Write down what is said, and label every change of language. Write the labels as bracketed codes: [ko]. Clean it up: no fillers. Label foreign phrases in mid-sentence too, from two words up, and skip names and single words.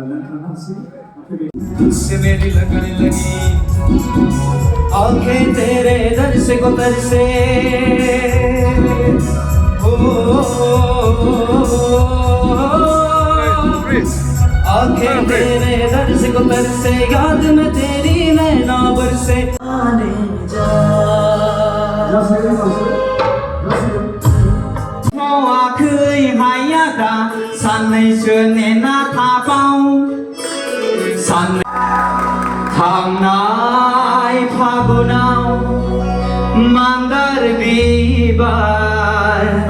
[hi] तुझसे मेरी लगन लगी, आंखें तेरे दर से गुजर से, आंखें तेरे दर से गुजर से, याद में तेरी नैना बरसे आने जा। [brx] मावाखै हाया दा साननैसो नेना थाबाव। थांनाय फागुनाव मान्दार बिबार